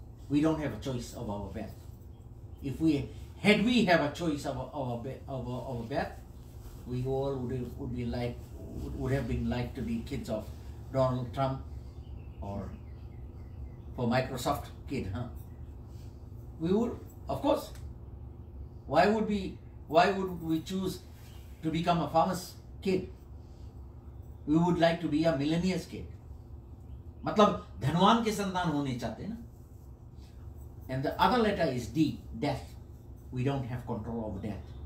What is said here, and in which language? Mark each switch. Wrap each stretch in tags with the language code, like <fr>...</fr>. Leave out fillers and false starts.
<en>We don't have a choice of our birth. If we have a choice of our birth, we all would have been like to be kids of Donald Trump, or for Microsoft kid, huh? We would, of course. Why would we choose to become a farmer's kid? We would like to be a millionaire's kid.</en> <hi>मतलब धनवान के संतान होने चाहते ना।</hi> <en>And the other letter is D, death. We don't have control over death.</en>